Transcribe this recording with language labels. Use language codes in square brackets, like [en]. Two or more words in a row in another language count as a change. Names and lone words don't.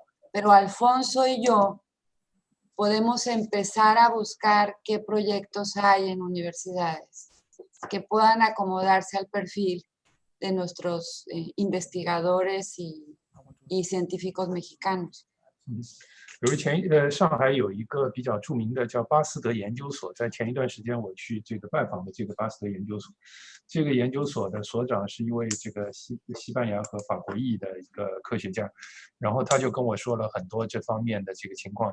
[es] Pero Alfonso y yo podemos empezar a buscar qué proyectos hay en universidades que puedan acomodarse al perfil de nuestros investigadores y científicos mexicanos. [zh] 比如上海有一个比较著名的叫巴斯德研究所，在前一段时间我去这个拜访的这个巴斯德研究所，这个研究所的所长是一位这个西班牙和法国裔的一个科学家，然后他就跟我说了很多这方面的这个情况。